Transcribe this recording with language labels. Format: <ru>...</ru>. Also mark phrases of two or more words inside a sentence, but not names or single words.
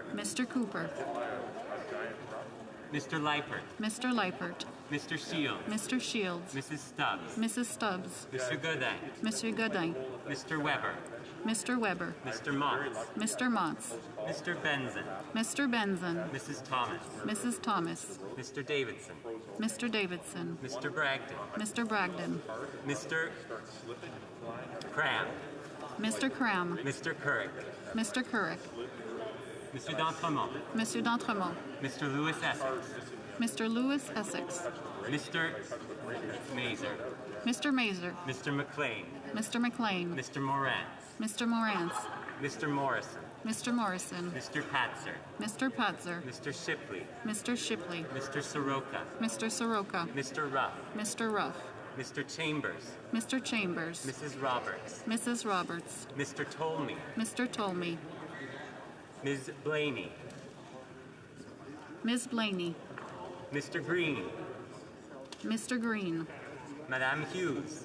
<en>Mr. Cooper. Mr. Leipert. Mr. Leipert. Mr. Shields. Mr. Shields. Mrs. Stubbs. Mrs. Stubbs. Mr. Godin. Monsieur Godin. Mr. Weber. Mr. Weber. Mr. Motts. Mr. Motts. Mr. Benson. Mr. Benson. Mrs. Thomas. Mrs. Thomas. Mr. Davidson. Mr. Davidson. Mr. Bragdon. Mr. Bragdon. Mr. Cram. Mr. Cram. Mr. Couric. Mr. Couric. Mr. D'Entremont. Monsieur d'Entremont. Mr. Lewis Essex. Mr. Lewis Essex. Mr. Mazer. Mr. Mazer. Mr. McLean. Mr. McLean. Mr. Moran. Mr. Morantz. Mr. Morrison. Mr. Morrison. Mr. Patzer. Mr. Patzer. Mr. Shipley. Mr. Shipley. Mr. Soroka. Mr. Soroka. Mr. Ruff. Mr. Ruff. Mr. Chambers. Mr. Chambers. Mrs. Roberts. Mrs. Roberts. Mr. Tolmie. Mr. Tolmie. Ms. Blaney. Ms. Blaney. Mr. Green. Mr. Green. Madame Hughes.</en>